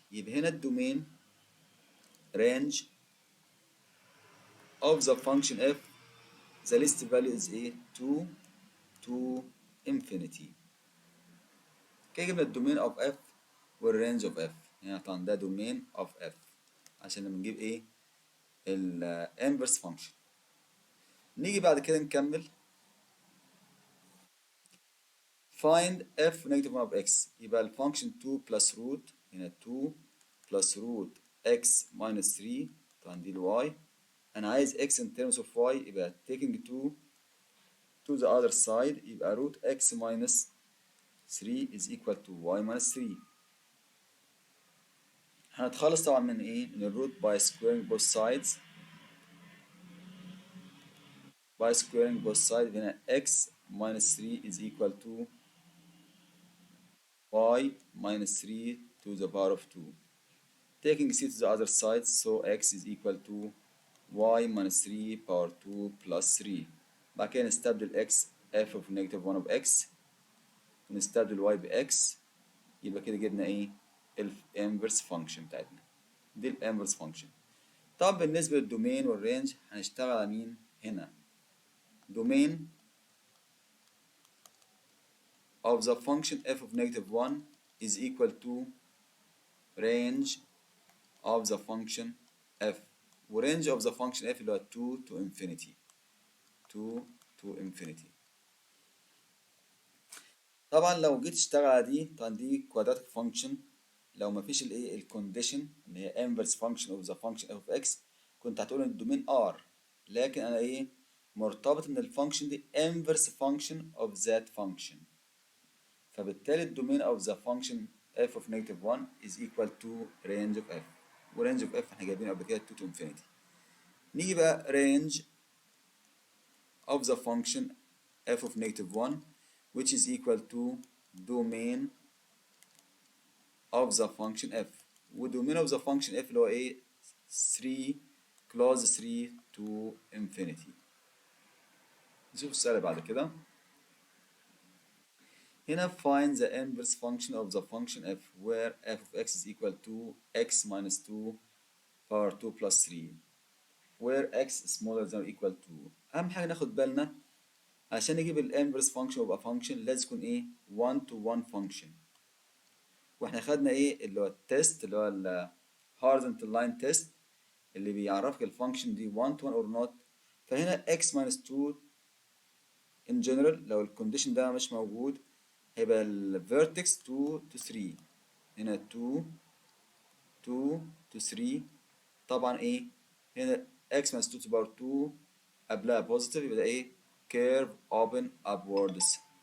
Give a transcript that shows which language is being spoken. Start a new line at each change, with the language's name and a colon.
Arabic: يبقى هنا الدومين
English: range of the function f the least value is ايه 2 to infinity.
Arabic: كده جبنا الدومين
English: of f
Arabic: والرينج of f. يعني طبعا ده دومين of f عشان لما نجيب ايه ال
English: inverse function.
Arabic: نيجي بعد كده نكمل
English: find f negative 1 of x.
Arabic: يبقى الفانكشن
English: 2 plus root هنا 2 plus root x minus 3
Arabic: طبعا دي الواي. انا عايز
English: x in terms of y
Arabic: يبقى
English: taking 2 to the other side يبقى root x minus 3 is equal to y minus 3.
Arabic: هنتخلص طبعا من ايه من الروت
English: by squaring both sides. by squaring both sides
Arabic: هنا
English: x minus 3 is equal to y minus 3 to the power of 2. Taking c to the other side, so x is equal to y minus 3 power 2 plus 3.
Arabic: بعد كده نستبدل x
English: f of negative 1 of x
Arabic: ونستبدل y ب x يبقى كده جبنا ايه ال
English: inverse function
Arabic: بتاعتنا.
English: دي ال inverse function.
Arabic: طب بالنسبة للدومين والرينج هنشتغل على مين هنا؟
English: Domain of the function f of negative 1 is equal to range of the function f ورينج of the function f اللي هو 2 to infinity 2 to infinity.
Arabic: طبعا لو جيت تشتغل على دي طبعا دي
English: quadratic function
Arabic: لو مفيش الايه الكونديشن اللي هي
English: inverse function of the function f of x
Arabic: كنت هتقول ان الدومين r. لكن انا ايه مرتبط ان الفانكشن دي
English: inverse function of that function.
Arabic: فبالتالي الدومين
English: of the function f of negative 1 is equal to range of f ورينج of f
Arabic: احنا جايبينه قبل كده
English: 2 to infinity. نيجي بقى range of the function f of negative 1 which is equal to domain of the function f وdomain of the function f
Arabic: اللي هو ايه
English: 3 close 3 to infinity.
Arabic: نشوف السؤال اللي بعد كده.
English: هنا find the inverse function of the function f where f of x is equal to x minus 2 power 2 plus 3 where x smaller than or equal to.
Arabic: أهم حاجة ناخد بالنا عشان نجيب ال inverse function of a function لازم يكون إيه
English: 1 to 1 function.
Arabic: وإحنا خدنا إيه اللي هو التست اللي هو ال
English: horizontal line test
Arabic: اللي بيعرفك الفانكشن دي 1 to 1 or not.
English: فهنا x minus 2 in general
Arabic: لو الكونديشن ده مش موجود هيبقى ال
English: vertex 2 to 3 هنا 2 to 3 طبعا ايه هنا x minus 2 to the power 2
Arabic: قبلها
English: positive يبقى ايه curve open upwards